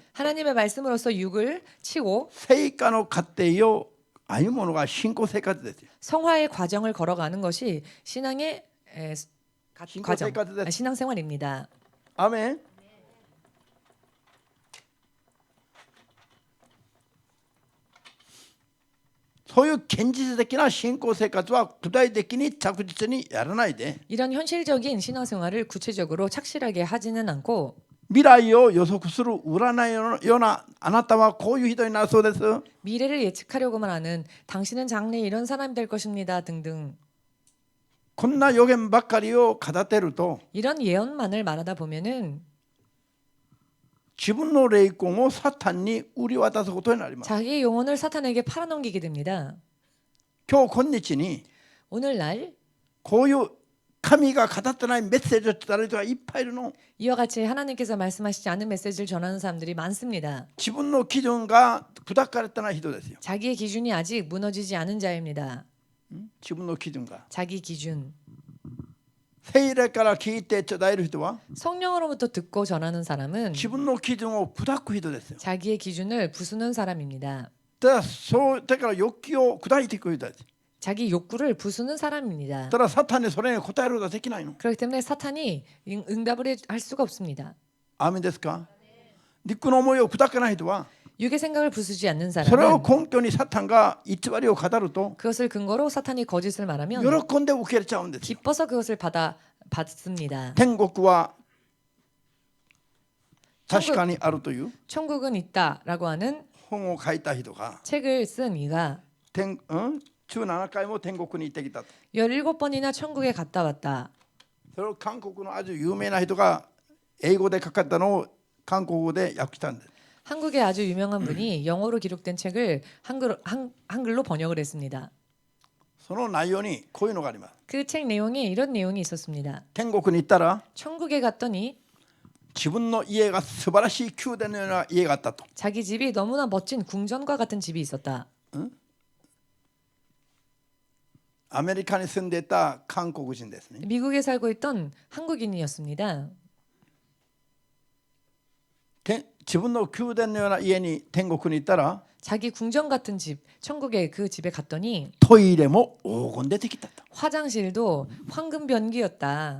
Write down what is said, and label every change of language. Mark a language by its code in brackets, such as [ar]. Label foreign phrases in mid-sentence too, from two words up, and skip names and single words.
[ko] 하나님의 말씀으로서 육을 치고 [ja] 成果の過程を歩むのが信仰生活ですよ。 [ko] 성화의 과정을 걸어가는 것이 신앙의 과정, 신앙생활. 신앙생활입니다. [ja] アメン。そういう現実的な信仰生活は具体的に着実にやらないで [ko] 이런 현실적인 신앙생활을 구체적으로 착실하게 하지는 않고 [ja] 未来を予測する占いのようなあなたはこういう人になるそうです。 [ko] 미래를 예측하려고만 하는 당신은 장래 이런 사람이 될 것입니다 등등 [ja] こんな予言ばっかりを語ってると [ko] 이런 예언만을 말하다 보면은 [ja] 自分の霊魂をサタンに売り渡すことになります。 [ko] 자기의 영혼을 사탄에게 팔아넘기게 됩니다. [ja] 今日今日に [ko] 오늘날 [ja] こういう神が語ってないメッセージを伝える人がいっぱいいるの。 [ko] 이와 같이 하나님께서 말씀하시지 않은 메시지를 전하는 사람들이 많습니다. [ja] 自分の基準が砕かれてない人ですよ。 [ko] 자기의 기준이 아직 무너지지 않은 자입니다. [ja] 自分の基準が [ko] 자기 기준. [ja] 聖霊から聞いて伝える人は [ko] 성령으로부터 듣고 전하는 사람은 [ja] 自分の基準を砕く人ですよ。 [ko] 자기의 기준을 부수는 사람입니다. [ja] ただそうだから欲求を砕いていく人です。 [ko] 자기 욕구를 부수는 사람입니다. [ja] ただサタンにそれに答えることはできないの。 [ko] 그렇기 때문에 사탄이 응답을 할 수가 없습니다. [ja] アーメンですか？肉の思いを砕かない人は [ko] 육의 생각을 부수지 않는 [ja] それを [ko] 사람은 [ja] 根拠にサタンが偽りを語ると [ko] 그것을 근거로 사탄이 거짓을 말하면 [ja] 喜んで受け入れちゃうんですよ。 [ko] 기뻐서 그것을 받습니다. [ja] 天国は確かにあるという [ko] 천국은 있다라고 하는 [ja] 本を書いた人が [ko] 책을 쓴 이가 [ja] 17 回も天国に行ってきたと。 [ko] 17번이나 천국에 갔다 왔다. [ja] それを韓国のある有名な人が英語で書かれたのを韓国語で訳したんです。 [ko] 한국의 아주 유명한 분이 영어로 기록된 책을 한글로 번역을 했습니다. [ja] その内容にこういうのがあります。 [ko] 그 책 내용에 이런 내용이 있었습니다. [ja] 天国に行ったら [ko] 천국에 갔더니 [ja] 自分の家が素晴らしい宮殿のような家があったと。 [ko] 자기 집이 너무나 멋진 궁전과 같은 집이 있었다. [ja] アメリカに住んでいた韓国人ですね。 [ko] 미국에 살고 있던 한국인이었습니다. [ja] 自分の宮殿のような家に天国に行ったら [ko] 자기 궁전 같은 집, 천국의 그 집에 갔더니 [ja] トイレも黄金出てきたと。 [ko] 화장실도 황금 변기였다.